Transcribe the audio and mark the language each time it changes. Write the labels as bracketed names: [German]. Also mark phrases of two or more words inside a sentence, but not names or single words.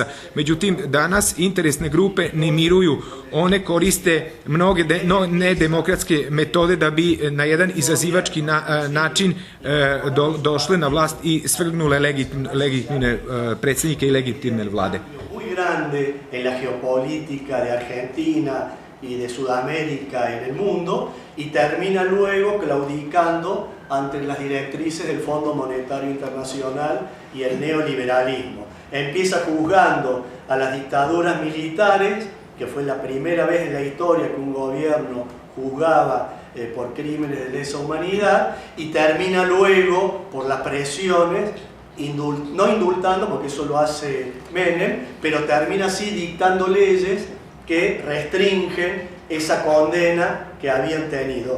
[Serbian] Međutim, danas interesne grupe ne miruju. One koriste mnoge nedemokratske metode da bi na jedan izazivački način došle na vlast i svrgnule legitimne predsjednike i legitimne vlade. [Spanish] Muy grande en la geopolítica de Argentina y de Sudamérica en el mundo y termina luego claudicando ante las directrices del Fondo Monetario Internacional y el neoliberalismo. Empieza juzgando a las dictaduras militares, que fue la primera vez en la historia que un gobierno juzgaba por crímenes de lesa humanidad, y termina luego por las presiones, no indultando, porque eso lo hace Menem, pero termina así dictando leyes que restringen esa condena que habían tenido.